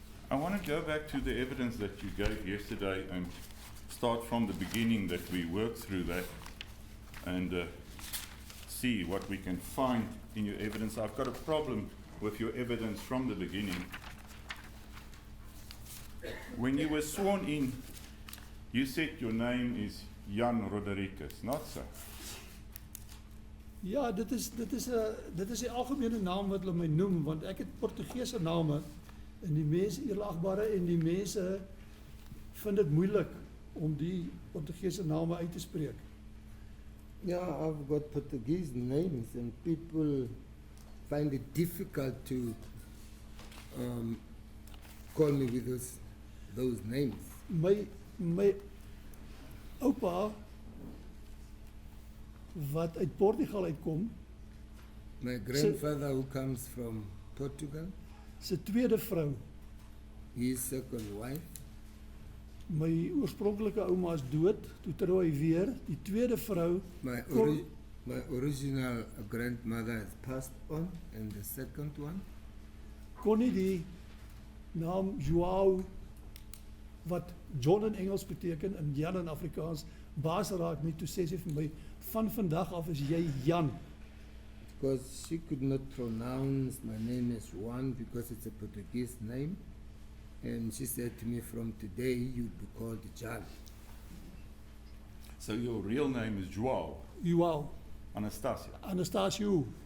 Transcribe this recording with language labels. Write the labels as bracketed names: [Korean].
[English] I want to go back to the evidence that you gave yesterday and start from the beginning that we work through that and see what we can find in your evidence. I've got a problem with your evidence from the beginning. When you were sworn in, you said your name is Jan Rodriguez, not so? [Afrikaans] Ja, dit is die algemene naam wat hulle my noem, want ek het Portugese name en die mense eerlagbare en die mense vind dit moeilik om die Portugese name uit te spreek. [English] Yeah, I've got Portuguese names and people find it difficult to call me with those names. [Afrikaans] My oupa wat uit Portugal uitkom, [English] My grandfather who comes from Portugal, [Afrikaans] sy tweede vrou, [English] his second wife, [Afrikaans] my oorspronklike ouma is dood, toe trou hy weer, die tweede vrou, [English] my original grandmother has passed on, and the second one, [Afrikaans] kon nie die naam João, wat John in Engels beteken, en Jan in Afrikaans, baas raak nie, toe sê sy vir my, van vandag af is jy Jan. [English] because she could not pronounce my name as Juan because it's a Portuguese name, and she said to me, from today you'll be called Jan. So your real name is João João, Anastasia. Anastasio.